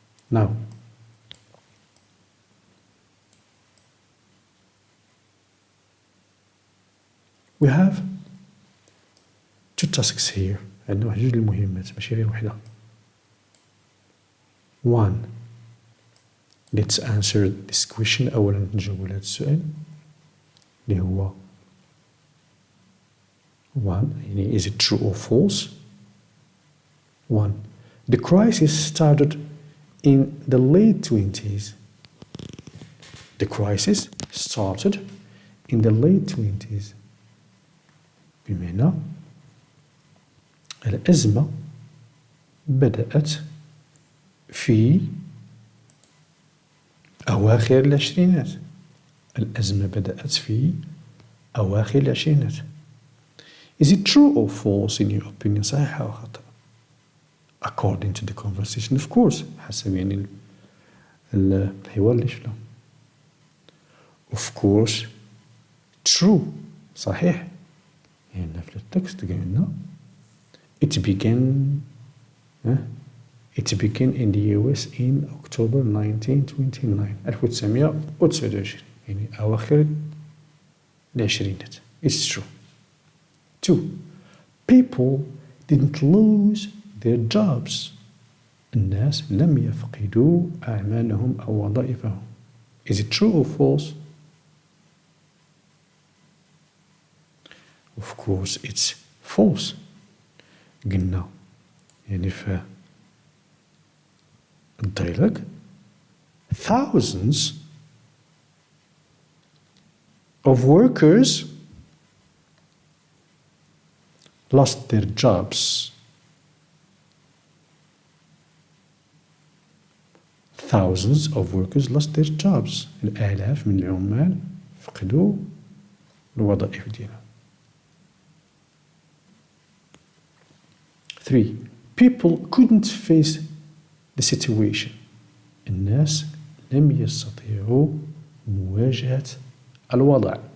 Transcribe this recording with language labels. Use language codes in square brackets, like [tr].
[en] Now we have two tasks here. [ar] عندنا واحد جوج المهمات ماشي غير وحدة. [en] One, let's answer this question. [ar] أولا نجاوب على هذا السؤال اللي هو one، يعني [en] is it true or false? One, the crisis started in the late 20s. The crisis started in the late 20s. [ar] بمعنى الأزمة بدأت في أواخر العشرينات. الأزمة بدأت في أواخر العشرينات. [en] Is it true or false in your opinion؟ [ar] صحيح أو خطأ؟ [en] According to the conversation, of course. [ar] حسب يعني الحوار اللي شفنا. [en] Of course, true. صحيح. [ar] يعني في التكست قلنا [en] it began It began in the US in October 1929 1929 [ar] يعني أواخر العشرينات. [en] It's true. 2. People didn't lose their jobs. [ar] الناس لم يفقدوا أعمالهم أو وظائفهم. [en] Is it true or false? Of course it's false. [ar] قلنا يعني في الدايلوج [en] thousands of workers lost their jobs. Thousands of workers lost their jobs. [ar] الآلاف من العمال فقدوا الوظائف ديالهم. [en] 3. People couldn't face the situation. [ar] الناس لم يستطيعوا مواجهة الوضع.